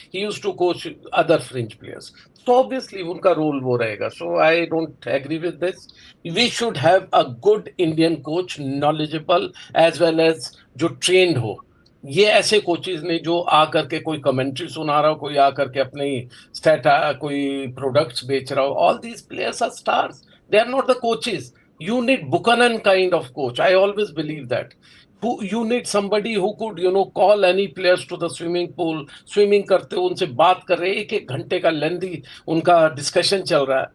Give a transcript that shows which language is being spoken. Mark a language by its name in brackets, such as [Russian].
[English] He used to coach other fringe players. So obviously [Hindi] उनका role वो रहेगा. [English] So I don't agree with this. We should have a good Indian coach, knowledgeable as well as [Hindi] जो trained हो. ये ऐसे coaches ने जो आकर के कोई कमेंट्री सुना रहा हो, कोई आकर के अपने कोई प्रोडक्ट्स बेच रहा हो. [English] All these players are stars. They are not the coaches. You need Buchanan kind of coach. I always believe that. You need somebody who could, call any players to the swimming pool, [Hindi] swimming करते उनसे बात कर रहे, एक घंटे का lengthy उनका discussion चल रहा है.